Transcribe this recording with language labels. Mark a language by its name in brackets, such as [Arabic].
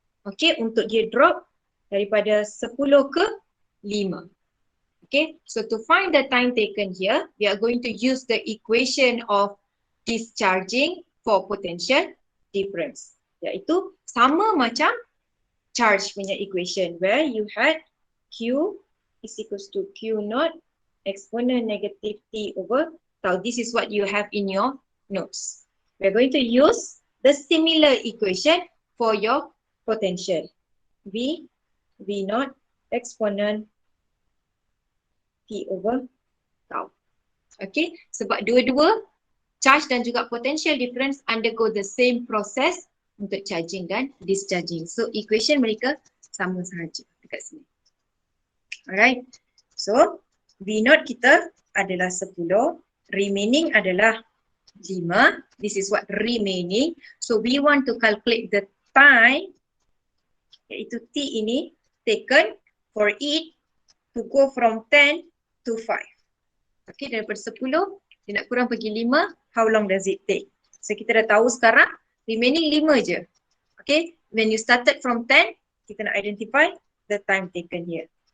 [Malay] Okay, untuk dia drop daripada 10 ke 5. [English] Okay, so to find the time taken here, we are going to use the equation of discharging for potential difference. [Malay] Iaitu sama macam charge punya [English] equation where you had Q is equals to Q0 exponent negative T over tau. This is what you have in your notes. We are going to use the similar equation for your potential. V0 exponent T over tau. Okay, [Malay] sebab dua-dua [English] charge dan juga potential difference undergo the same process untuk charging dan discharging. [Malay] So equation mereka sama sahaja dekat sini. Alright, so V0 kita adalah 10, remaining adalah [English] 5. This is what remaining. So we want to calculate the time, [Malay] iaitu T ini, [English] taken for it to go from 10 to 5. [Malay] Okay, daripada 10, dia nak kurang pergi 5, [English] how long does it take? So [Malay] kita dah tahu sekarang, [English] remaining 5 je. Okay, when you started from 10, kita nak identify the time taken here.